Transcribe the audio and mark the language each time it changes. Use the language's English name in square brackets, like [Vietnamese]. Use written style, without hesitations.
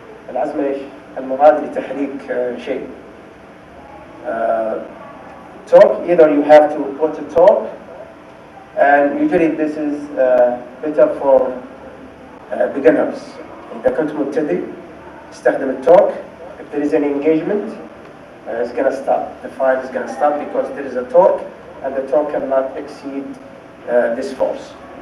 [Arabic] العزم ايش؟ المراد لتحريك شيء. [English] Torque, either you have to put a torque, and usually this is better for beginners. [Arabic] إذا كنت مبتدئ استخدم التورك. [English] If there is an engagement, it's going to stop. The file is going to stop because there is a torque, and the torque cannot exceed this force.